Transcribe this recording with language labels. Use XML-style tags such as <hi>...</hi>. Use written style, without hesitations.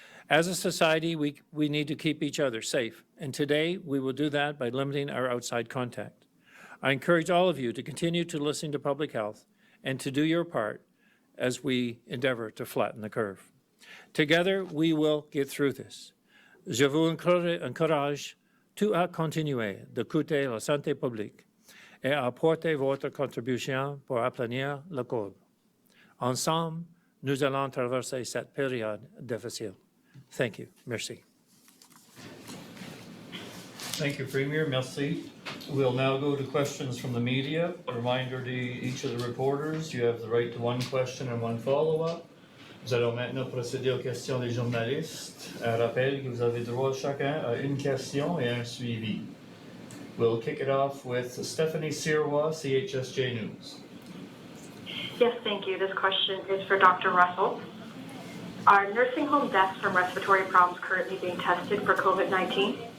<en>As a society, we need to keep each other safe, and today we will do that by limiting our outside contact. I encourage all of you to continue to listen to public health and to do your part as we endeavor to flatten the curve. Together, we will get through this.</en> <fr>Je vous encourage tout à continuer d'écouter la santé publique et à apporter votre contribution pour aplanir la courbe. Ensemble, nous allons traverser cette période difficile.</fr> <en>Thank you.</en> <fr>Merci.</fr> <en>Thank you, Premier.</en> <fr>Merci.</fr> <en>We'll now go to questions from the media. A reminder to each of the reporters, you have the right to one question and one follow-up.</en> <fr>Nous allons maintenant procéder aux questions des journalistes. Un rappel que vous avez droit chacun à une question et un suivi.</fr> <en>We'll kick it off with Stephanie Sirois, CHSJ News. Yes, thank you. This question is for Dr. Russell. Are nursing home deaths from respiratory problems currently being tested for COVID-19?</en>